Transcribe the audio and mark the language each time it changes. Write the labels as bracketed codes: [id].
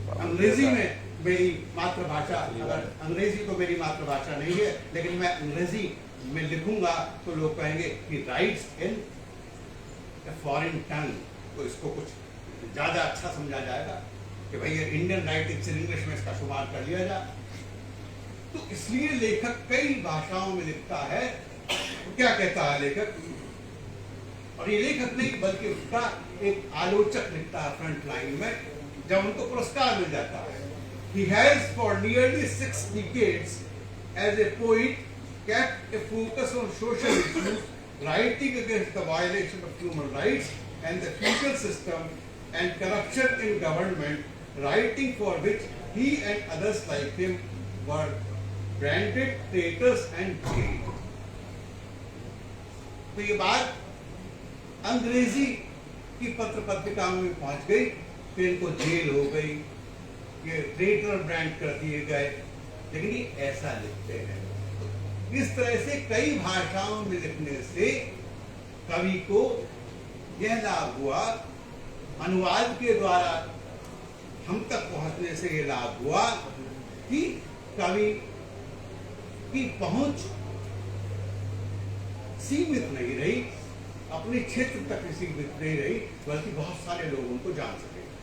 [hi] अंग्रेजी में मेरी मातृभाषा, अगर अंग्रेजी तो मेरी मातृभाषा नहीं है, लेकिन मैं अंग्रेजी में लिखूंगा तो लोग कहेंगे कि [en] writes in foreign tongue, [hi] तो इसको कुछ ज्यादा अच्छा समझा जाएगा कि भाई ये इंडियन राइटिंग इंग्लिश में इसका शुमार कर लिया जाए। तो इसलिए लेखक कई भाषाओं में लिखता है। तो क्या कहता है लेखक, और ये लेखक नहीं बल्कि उसका एक आलोचक लिखता है फ्रंट लाइन में, जब उनको पुरस्कार मिल जाता है। [en] He has for nearly 6 decades as a poet kept a focus on social issues, writing against the violation of human rights and the feudal system and corruption in government, writing for which he and others like him were branded traitors and jailed. [hi] तो ये बात अंग्रेजी की पत्र पत्रिकाओं में पहुंच गई, फिर इनको जेल हो गई, ये ट्रेटर ब्रांड कर दिए गए। लेकिन ये ऐसा लिखते हैं। इस तरह से कई भाषाओं में लिखने से कवि को यह लाभ हुआ, अनुवाद के द्वारा हम तक पहुंचने से यह लाभ हुआ कि कवि की पहुंच सीमित नहीं रही, अपने क्षेत्र तक सीमित नहीं रही, बल्कि बहुत सारे लोग उनको जान सके।